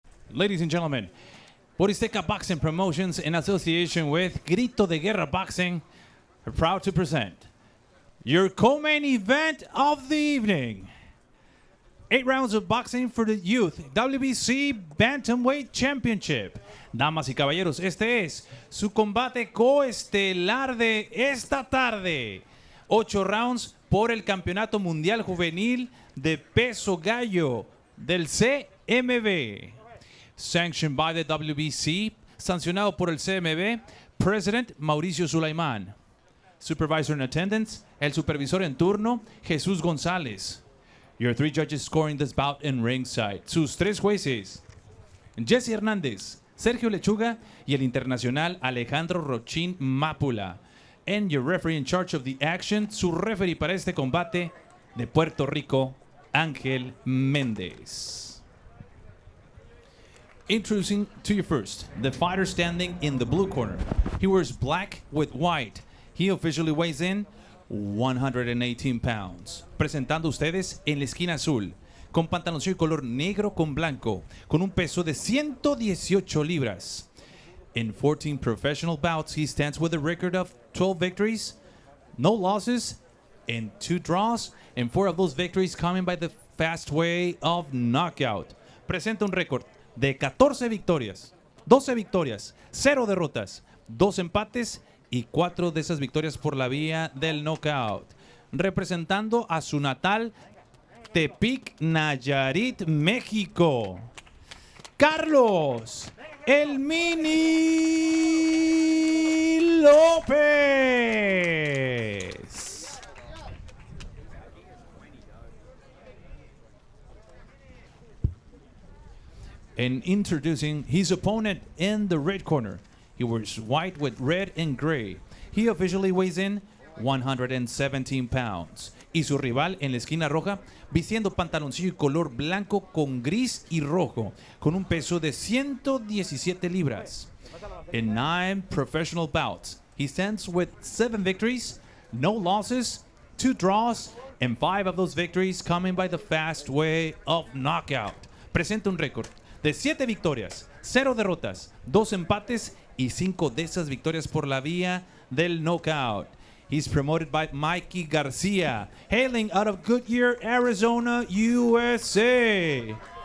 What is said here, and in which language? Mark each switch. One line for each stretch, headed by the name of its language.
English: Ladies and gentlemen, Boristeca Boxing Promotions in association with Grito de Guerra Boxing are proud to present your co-main event of the evening. 8 rounds of boxing for the Youth WBC Bantamweight Championship.
Spanish: Damas y caballeros, este es su combate coestelar de esta tarde. 8 rounds por el Campeonato Mundial Juvenil de Peso Gallo del CMB.
English: Sanctioned by the WBC,
Spanish: sancionado por el CMB,
English: President Mauricio Sulaimán. Supervisor in attendance,
Spanish: el supervisor en turno, Jesús González.
English: Your 3 judges scoring this bout in ringside.
Spanish: Sus 3 jueces, Jesse Hernández, Sergio Lechuga y el internacional Alejandro Rochín Mápula.
English: And your referee in charge of the action,
Spanish: su referee para este combate de Puerto Rico,
English: Ángel Méndez. Introducing to you first, the fighter standing in the blue corner. He wears black with white. He officially weighs in 118 pounds.
Spanish: Presentando ustedes en la esquina azul, con pantaloncillo color negro con blanco, con un peso de 118 libras.
English: In 14 professional bouts, he stands with a record of 12 victories, no losses, and 2 draws, and 4 of those victories coming by the fast way of knockout.
Spanish: Presenta un récord de 14 victorias, 12 victorias, 0 derrotas, 2 empates y 4 de esas victorias por la vía del knockout. Representando a su natal Tepic, Nayarit, México, Carlos el Mini Lopez.
English: And introducing his opponent in the red corner. He wears white with red and gray. He officially weighs in 117 pounds.
Spanish: Y su rival en la esquina roja, vistiendo pantaloncillo y color blanco con gris y rojo, con un peso de 117 libras.
English: In 9 professional bouts, he stands with 7 victories, no losses, 2 draws, and 5 of those victories coming by the fast way of knockout.
Spanish: Presenta un récord de 7 victorias, 0 derrotas, 2 empates y 5 de esas victorias por la vía del knockout.
English: He's promoted by Mikey Garcia, hailing out of Goodyear, Arizona, USA.